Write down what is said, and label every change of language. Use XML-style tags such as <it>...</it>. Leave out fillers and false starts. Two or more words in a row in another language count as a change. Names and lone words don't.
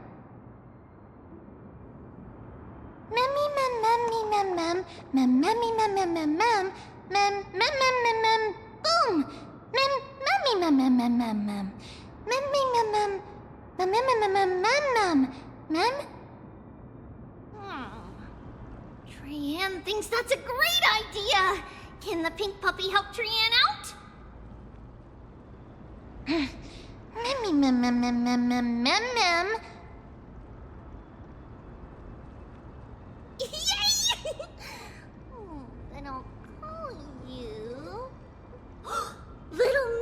<en>Memmy mem memmy mem mem mem memmy mem mem mem mem mem mem mem mem. Boom! Memmy mem mem mem mem mem. Memmy mem mem mem mem mem mem mem. Trian thinks that's a great idea. Can the pink puppy help Trian out? Memmy mem mem mem mem mem mem mem. Yay! Then I'll call you.</en>